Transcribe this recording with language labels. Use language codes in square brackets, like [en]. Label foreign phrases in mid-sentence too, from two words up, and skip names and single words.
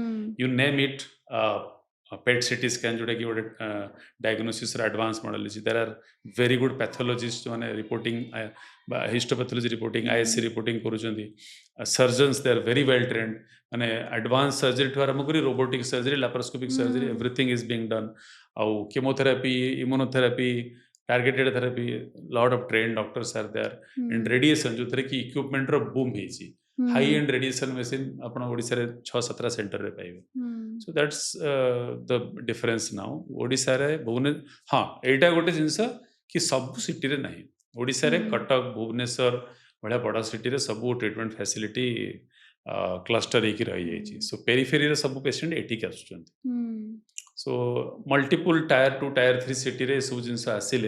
[en] you name it, PET CT scan [or] ଯୋଉଟାକି ଗୋଟେ ଡାୟଗ୍ନୋସିସ୍ର [en] advance model [or] ଅଛି। [en] there are very good pathologist ମାନେ reporting ବା histopathology reporting, ISC reporting କରୁଛନ୍ତି। surgeons they are very well trained, ମାନେ advance surgery [or] ଠୁ ଆରମ୍ଭ କରି [en] robotic surgery, laparoscopic surgery, ହୁଁ everything is being done. ଆଉ chemotherapy, immunotherapy, targeted therapy, lot of trained doctors are there, and ହୁଁ [or] radiation ଯୋଉଥିରେ କି equipment ର boom ହେଇଛି, ହୁଁ [en] high end radiation machine [or] ଆପଣ ଓଡ଼ିଶାରେ 6-7ଟା ସେଣ୍ଟରରେ ପାଇବେ। ହୁଁ [en] So that's the difference now [or] ଓଡ଼ିଶାରେ ହଁ ଏଇଟା ଗୋଟେ ଜିନିଷ କି ସବୁ ସିଟିରେ ନାହିଁ। ଓଡ଼ିଶାରେ ହୁଁ କଟକ, ଭୁବନେଶ୍ୱର ଭଳିଆ ବଡ଼ ସିଟିରେ ସବୁ [en] treatment facility cluster [or] ହେଇକି ରହିଯାଇଛି। ହୁଁ ସୋ ପେରିଫେରିର ସବୁ ପେସେଣ୍ଟ ଏଠିକି ଆସୁଛନ୍ତି। ହୁଁ ସୋ [en] multiple tier 2 tier 3 [or] ସିଟିରେ ଏସବୁ ଜିନିଷ ଆସିଲେ